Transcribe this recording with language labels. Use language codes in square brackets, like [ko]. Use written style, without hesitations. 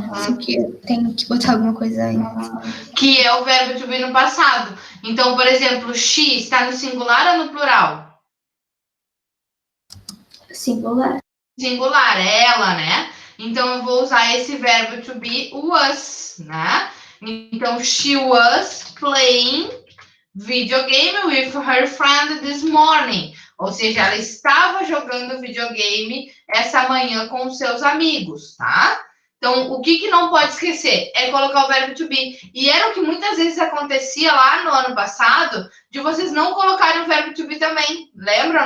[pt] Assim que eu tenho que botar alguma coisa antes. Que é o verbo to be no passado. Então, por exemplo, she está no singular ou no plural? Singular. Singular, é ela, né? Então, eu vou usar esse verbo to be was, né? Então, [en] she was playing video game with her friend this morning. [pt] Ou seja, ela estava jogando videogame essa manhã com os seus amigos, tá? Então, o que não pode esquecer é colocar o verbo to be. E era o que muitas vezes acontecia lá no ano passado, de vocês não colocarem o verbo to be também. Lembra?